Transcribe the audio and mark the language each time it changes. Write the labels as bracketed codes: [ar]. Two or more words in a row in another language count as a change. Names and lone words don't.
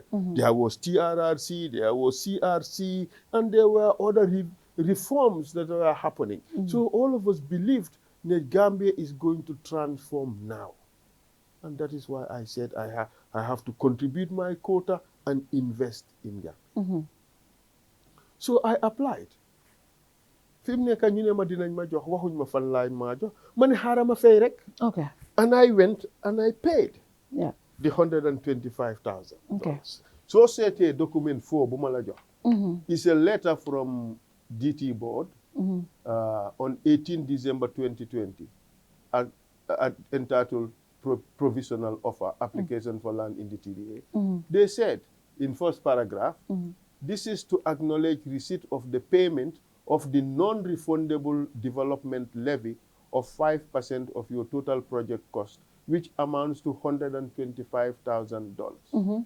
[en] There was TRRC, there was CRC, and there were other reforms that were happening. So all of us believed that Gambia is going to transform now. And that is why I said I have to contribute my quota and invest in Gambia. So I applied. [wo] Fi mu nekk ñu ne ma dinañ ma jox waxuñ ma fan laay ma jox ma ne xaaral ma fay rek. [en] And I went and I paid the $125,000. [wo] So seetee document 4 bu ma la jox. [en] It's a letter from DT board on 18 December 2020 entitled Provisional Offer Application for Land in the TDA. They said in first paragraph, this is to acknowledge receipt of the payment of the non-refundable development levy of 5% of your total project cost, which amounts to $125,000.